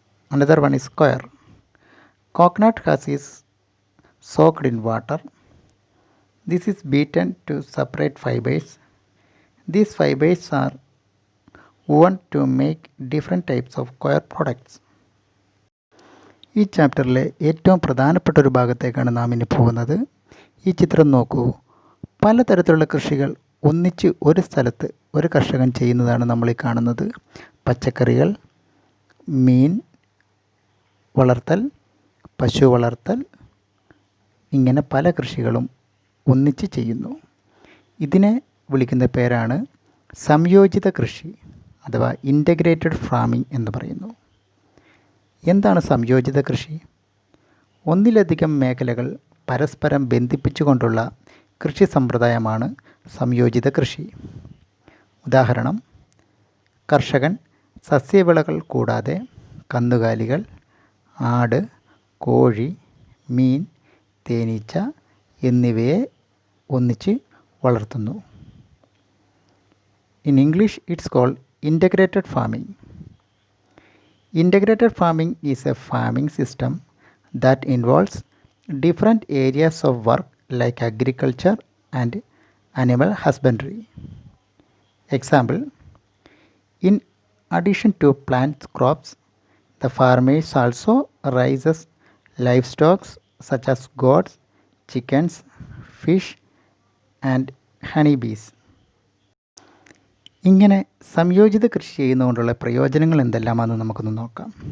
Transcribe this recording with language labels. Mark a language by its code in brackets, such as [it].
[en] Another one is coir. Coconut husk is soaked in water. This is beaten to separate fibers. These fibers are woven to make different types of coir products. [ml] ഈ ചാപ്റ്ററിലെ ഏറ്റവും പ്രധാനപ്പെട്ട ഒരു ഭാഗത്തേക്കാണ് നാം ഇനി പോകുന്നത്. ഈ ചിത്രം നോക്കൂ. പലതരത്തിലുള്ള കൃഷികൾ ഒന്നിച്ച് ഒരു സ്ഥലത്ത് ഒരു കർഷകൻ ചെയ്യുന്നതാണ് നമ്മൾ ഈ കാണുന്നത്. പച്ചക്കറികൾ, മീൻ വളർത്തൽ, പശു വളർത്തൽ, ഇങ്ങനെ പല കൃഷികളും ഒന്നിച്ച് ചെയ്യുന്നു. ഇതിനെ വിളിക്കുന്ന പേരാണ് സംയോജിത കൃഷി അഥവാ ഇൻ്റഗ്രേറ്റഡ് ഫാമിംഗ് എന്ന് പറയുന്നു. എന്താണ് സംയോജിത കൃഷി? ഒന്നിലധികം മേഖലകൾ പരസ്പരം ബന്ധിപ്പിച്ചുകൊണ്ടുള്ള കൃഷി സമ്പ്രദായമാണ് സംയോജിത കൃഷി. ഉദാഹരണം, കർഷകൻ സസ്യവിളകൾ കൂടാതെ കന്നുകാലികൾ, ആട്, കോഴി, മീൻ, തേനീച്ച എന്നിവയെ ഒന്നിച്ച് വളർത്തുന്നു. [en] In English, it's called integrated farming. Integrated farming is a farming system that involves different areas of work like agriculture and animal husbandry. Example, in addition to plant crops, the farmers also raises livestock such as goats, chickens, fish and honeybees. [ml] ഇങ്ങനെ സംയോജിത കൃഷി ചെയ്യുന്നതുകൊണ്ടുള്ള പ്രയോജനങ്ങൾ എന്തെല്ലാമാണെന്ന് നമുക്കൊന്ന് നോക്കാം.